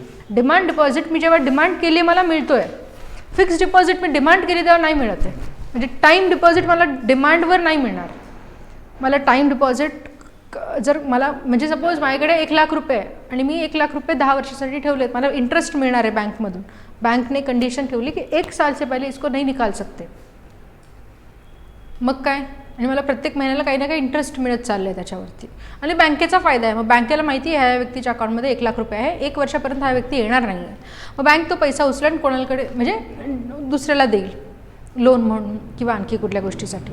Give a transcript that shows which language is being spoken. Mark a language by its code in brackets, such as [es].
[mr] Demand deposit मी जेव्हा demand केली मला मिळतो आहे. फिक्स डिपॉझिट मी डिमांड केली तेव्हा नाही मिळत आहे. म्हणजे टाईम डिपॉझिट मला डिमांडवर नाही मिळणार. मला टाईम डिपॉझिट जर मला म्हणजे सपोज माझ्याकडे 1,00,000 रुपये आहे आणि मी 1,00,000 रुपये 10 वर्षासाठी ठेवलेत, मला इंटरेस्ट मिळणार आहे बँकमधून. बँकने कंडिशन ठेवली [hi] की 1 साल से पहले इसको नहीं निकाल सकते. [mr] मग काय? आणि मला प्रत्येक महिन्याला काही ना काही इंटरेस्ट मिळत चाललं आहे त्याच्यावरती आणि बँकेचा फायदा आहे. मग बँकेला माहिती आहे ह्या व्यक्तीच्या अकाउंटमध्ये 1,00,000 रुपये आहे, 1 वर्षापर्यंत हा व्यक्ती येणार नाही आहे. मग बँक तो पैसा उचलून कोणाकडे म्हणजे दुसऱ्याला देईल, लोन म्हणून किंवा आणखी कुठल्या गोष्टीसाठी.